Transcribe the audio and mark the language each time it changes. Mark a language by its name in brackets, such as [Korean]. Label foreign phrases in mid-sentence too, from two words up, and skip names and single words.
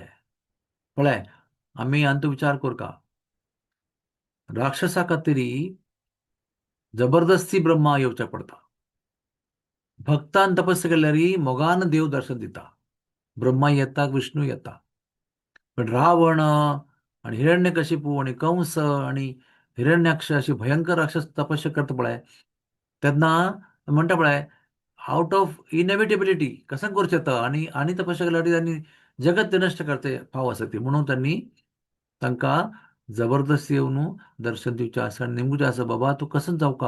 [Konkani] पळय आमी आनी तूं विचार कर का. राक्षसा खातीर जबरदस्ती ब्रह्मा येवचें पडटा. भक्तान तपस्या केल्यार मोगान देव दर्शन दिता. ब्रह्मा येता विष्णू येता. पण रावण आणि हिरण्यकशिपू आणि कंस आणि हिरण्याक्ष अशी भयंकर राक्षस तपस्या करता पळय तेन्ना म्हणटा पळय [English] out of inevitability [Konkani] कसं करूं येता आणि आणि तपस्या केल्यार त्यांनी जगत ते नश्ट करते फाव आसा ती म्हणून त्यांनी तांकां जबरदस्ती येवन दर्शन दिवचें आसा आनी नेमूचें आसा बाबा तूं कसं जावं का.